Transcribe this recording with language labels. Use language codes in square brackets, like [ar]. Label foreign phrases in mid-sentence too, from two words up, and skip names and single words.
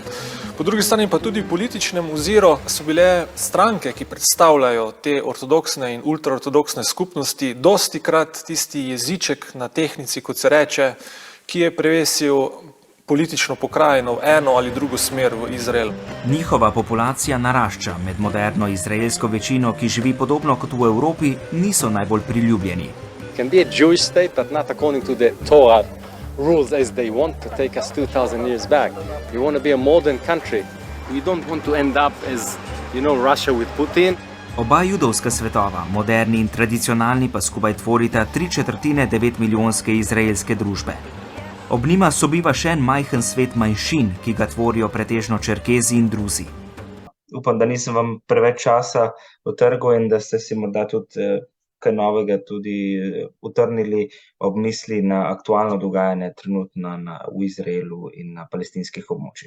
[sl] Po drugi strani pa tudi v političnem oziru so bile stranke, ki predstavljajo te ortodoksne in ultraortodoksne skupnosti, dostikrat tisti jeziček na tehnici, kot se reče, ki je prevesil politično pokrajino v eno ali drugo smer v Izrael. Njihova populacija narašča, med moderno izraelsko večino, ki živi podobno kot v Evropi, niso najbolj priljubljeni. [en] Can be a Jewish state, but not according to the Torah rules as they want to take us 2000 years back. We want to be a modern country. We don't want to end up as, Russia with Putin. [sl] Oba judovska svetova, moderni in tradicionalni, pa skupaj tvorita 3/4 9-milijonske izraelske družbe. Ob njima sobiva še en majhen svet manjšin, ki ga tvorijo pretežno Čerkezi in Druzi. Upam, da nisem vam preveč časa utrgal in da ste si morda tudi kaj novega tudi utrnili ob misli na aktualno dogajanje trenutno v Izraelu in na palestinskih območjih.